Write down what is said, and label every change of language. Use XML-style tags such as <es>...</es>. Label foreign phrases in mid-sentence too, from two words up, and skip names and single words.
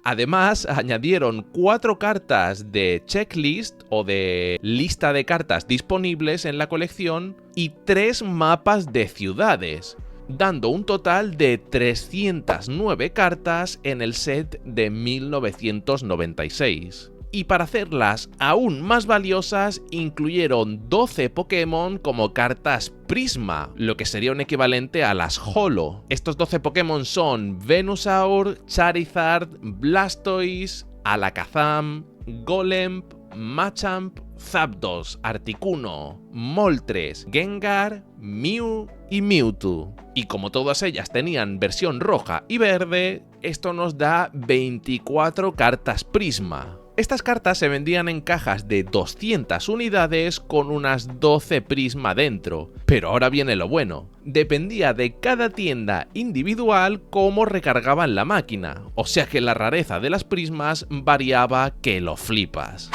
<es>Además, añadieron 4 cartas de checklist o de lista de cartas disponibles en la colección y 3 mapas de ciudades, dando un total de 309 cartas en el set de 1996. Y para hacerlas aún más valiosas, incluyeron 12 Pokémon como cartas Prisma, lo que sería un equivalente a las Holo. Estos 12 Pokémon son Venusaur, Charizard, Blastoise, Alakazam, Golem, Machamp, Zapdos, Articuno, Moltres, Gengar, Mew y Mewtwo. Y como todas ellas tenían versión roja y verde, esto nos da 24 cartas Prisma. Estas cartas se vendían en cajas de 200 unidades con unas 12 Prisma dentro. Pero ahora viene lo bueno. Dependía de cada tienda individual cómo recargaban la máquina, o sea que la rareza de las prismas variaba que lo flipas.</es>